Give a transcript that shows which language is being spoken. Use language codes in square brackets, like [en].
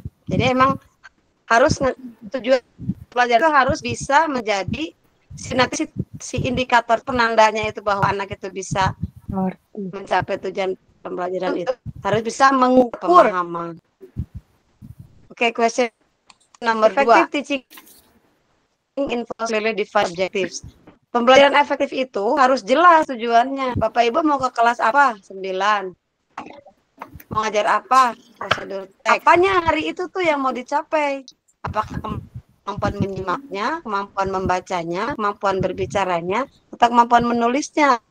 [id] Jadi emang harus tujuan pelajaran itu harus bisa menjadi nanti si indikator penandanya itu bahwa anak itu bisa mencapai tujuan pembelajaran itu harus bisa mengukur pemahaman. Oke, question nomor 2. [en] Effective teaching involves clearly defined objectives. [id] Pembelajaran efektif itu harus jelas tujuannya. Bapak Ibu mau ke kelas apa? 9. Mau ngajar apa? Prosedur teks. Apanya hari itu tuh yang mau dicapai? Apakah kemampuan menyimaknya, kemampuan membacanya, kemampuan berbicaranya, atau kemampuan menulisnya?